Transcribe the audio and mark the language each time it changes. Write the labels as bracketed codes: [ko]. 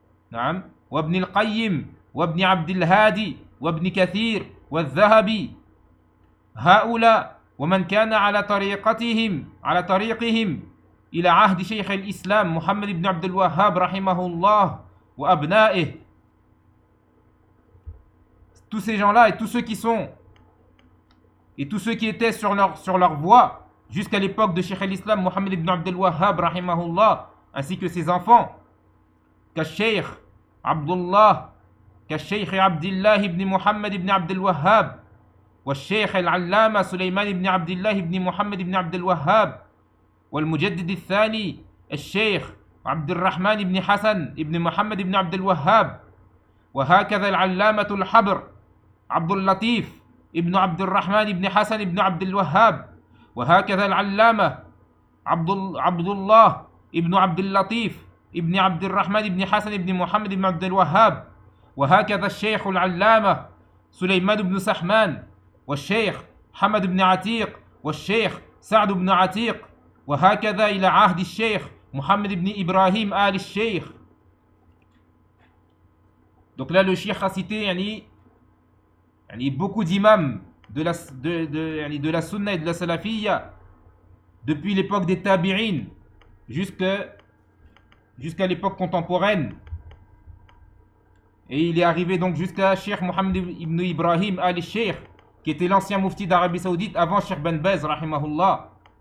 [ar] n'am ou ibn al-Qayyim ou ibn Abd al-Hadi ou ibn Kathir ou al-Zahabi هؤلاء ومن كان على طريقتهم على طريقهم إلى عهد شيخ الإسلام محمد بن عبد الوهاب رحمه الله وأبنائه. [fr] Tous ces gens-là et tous ceux qui sont et tous ceux qui étaient sur leur voie jusqu'à l'époque de Cheikh al-Islam Muhammad ibn Abd al-Wahhab رحمه الله ainsi que ses enfants [ar] كالشيخ عبد الله كالشيخ عبد الله بن محمد بن عبد الوهاب والشيخ العلامة سليمان بن عبد الله بن محمد بن عبد الوهاب والمجدد الثاني الشيخ عبد الرحمن بن حسن بن محمد بن عبد الوهاب وهكذا العلامة الحبر عبد اللطيف بن عبد الرحمن بن حسن بن عبد الوهاب وهكذا العلامة عبد الله بن عبد اللطيف بن عبد الرحمن بن حسن بن محمد بن عبد الوهاب وهكذا الشيخ العلامة سليمان بن سحمان والشيخ حمد بن عتيق والشيخ سعد بن عتيق وهكذا إلى عهد الشيخ محمد بن إبراهيم آل الشيخ. [fr] Donc là le cheikh a cité يعني beaucoup d'imams de la de la sunna et de la salafia depuis l'époque des tabi'in jusqu'à l'époque contemporaine et il est arrivé donc jusqu'à cheikh Mohammed ibn Ibrahim آل الشيخ qui était l'ancien mufti d'Arabie Saoudite avant Cheikh Ben Baz, rahimahullah.